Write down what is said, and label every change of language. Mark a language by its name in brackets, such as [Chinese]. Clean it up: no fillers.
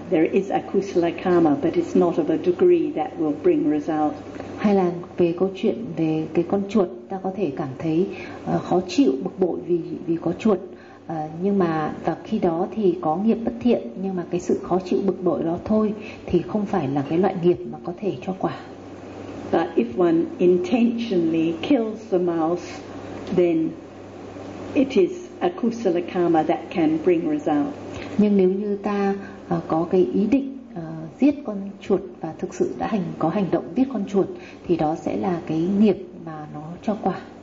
[English] There is akusala karma, but it's not of a degree that will bring result. [Vietnamese] Hay là về câu chuyện về cái con chuột, ta có thể cảm thấy khó chịu, bực bội vì có chuột, nhưng mà và khi đó thì có nghiệp bất thiện, nhưng mà cái sự khó chịu bực bội đó thôi thì không phải là cái loại nghiệp mà có thể cho quả. [English] But if one intentionally kills the mouse, then it is a kusala karma that can bring result. [Vietnamese] Nhưng nếu như ta có cái ý định giết con chuột và thực sự đã có hành động giết con chuột thì đó sẽ là cái nghiệp mà nó cho quả.